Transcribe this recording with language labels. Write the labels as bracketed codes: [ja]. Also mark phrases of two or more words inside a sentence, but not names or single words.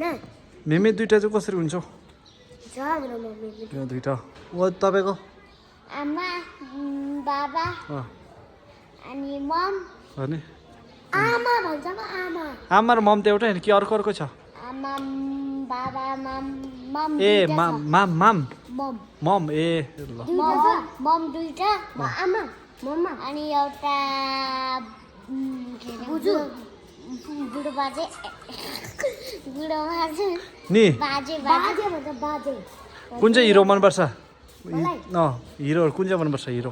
[ne] मेमे दुईटा चाहिँ कसरी हुन्छ छ हाम्रो मम्मी यो दुईटा ओ तपाईँको आमा बाबा अनि मम अनि आमा भन्छ म आमा आमा र मम त एउटै होइन कि अर्को अर्को छ आमा बाबा मम ए माम माम माम मम मम ए ल मम दुईटा आमा मम्मा अनि एउटा बुजू बुढो बाजे बुढो बाजे नि बाजे बाजे भन्छ बाजे कुन चाहिँ हिरो मनपर्छ मलाई? हिरोहरू कुन चाहिँ मनपर्छ हिरो